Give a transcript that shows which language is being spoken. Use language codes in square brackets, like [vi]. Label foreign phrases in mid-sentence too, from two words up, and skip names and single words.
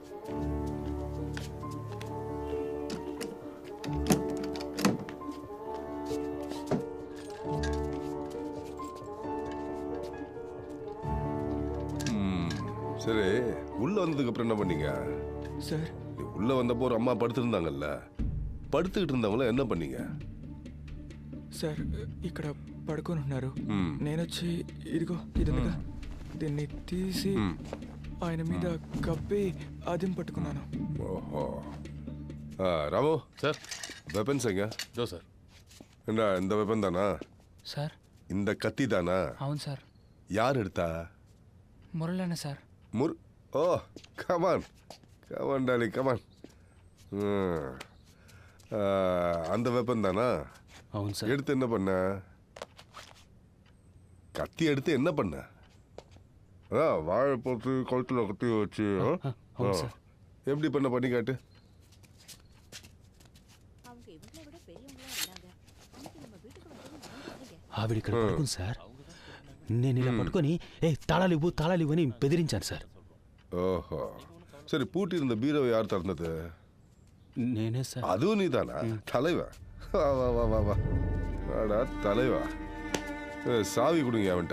[ta] சரி, உள்ள வந்ததுக்கு அப்புறம் என்ன பண்ணீங்க? [te] సార్ [ta] நீ உள்ள வந்தப்போ ஒரு அம்மா படுத்திருந்தாங்கல்ல, పడుతుகிட்டு இருந்தவங்கள என்ன பண்ணீங்க? [te] సార్ ఇక్కడ పడుకొని ఉన్నారు. మ్మ్. నేను వచ్చి ఇదిగో ఇది ఉందిగా, దీన్ని తీసి ఆయన మీద కప్పి అదిం పట్టుకున్నాను. [ta] ஓஹோ. ராமு [te] సార్ [ta] வெப்பன்ஸ் எங்க? [te] జో సార్. [ta] என்ன இந்த வெப்பன் தானா? [te] సార్ [ta] இந்த கத்தி தானா? [te] అవును సార్. [ta] யார் எடுத்தா? [te] మురళన్న సార్. [en] Oh come on come on Dolly come on. [ta] அந்த வெப்பன் தானா? [te] అవును సార్. [ta] எடுத்து என்ன பண்ண? கத்தி எடுத்து என்ன பண்ண? வாழை போட்டு கழுத்துல கத்தி வச்சு [te] అవును సార్. [ta] எப்படி பண்ணி காட்டு. [te] ఆవిడ ఇక్కడ పడుకుంది సార్. నేను ఇలా పట్టుకొని తాళాలు ఇవ్వు అని బెదిరించాను సార్. [ta] ஓஹோ. சரி, பூட்டி இருந்த பீரோவை யார் திறந்தது? [te] నేనే సార్. [ta] அதுவும் நீதானா? தலைவா, வா வா வா வா வா வாடா தலைவா. சாவி கொடுங்க அவன்கிட்ட.